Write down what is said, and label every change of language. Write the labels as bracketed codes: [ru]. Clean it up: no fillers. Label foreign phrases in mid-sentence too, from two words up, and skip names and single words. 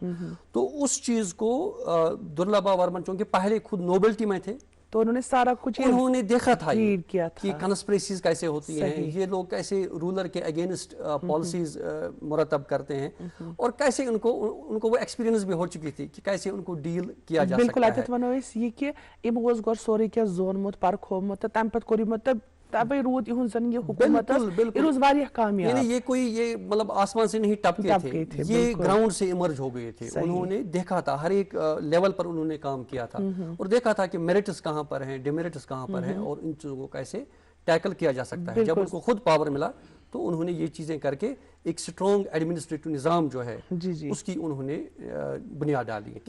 [ur] تو اس چیز کو درلبھا ورمن چونکہ پہلے خود نوبلٹی میں تھے تو انہوں نے سارا کچھ انہوں نے دیکھا تھا کہ کنسپریسیز کیسے ہوتی ہیں، یہ لوگ کیسے رولر کے [en] against policies [ur] مرتب کرتے ہیں، اور کیسے ان کو وہ ایکسپیرینس بھی ہو چکی تھی کہ کیسے ان کو ڈیل کیا جا سکتا ہے۔ [ks] بالکل اتھ ونو أسۍ یہ کہ یم اوس گۄڈٕ سورُے کینٛہہ زونمُت پرکھومُت تہٕ تمہِ پتہٕ کوٚر یِمو تبے روٗد یِہُنٛد زن یہ حکومت یہ روز واریاہ کامیاب، [ur] یعنی یہ مطلب آسمان سے نہیں ٹپکے تھے، یہ گراؤنڈ سے ایمرج ہو گئے تھے، انہوں نے دیکھا تھا ہر ایک لیول پر انہوں نے کام کیا تھا، اور دیکھا تھا کہ میرٹس کہاں پر ہیں، ڈیمیرٹس کہاں پر ہیں، اور ان چیزوں کو کیسے ٹیکل کیا جا سکتا ہے۔ جب ان کو خود پاور ملا تو انہوں نے یہ چیزیں کر کے ایک [en] strong administrative [ur] نظام جو ہے اس کی انہوں نے بنیاد ڈالی ہے۔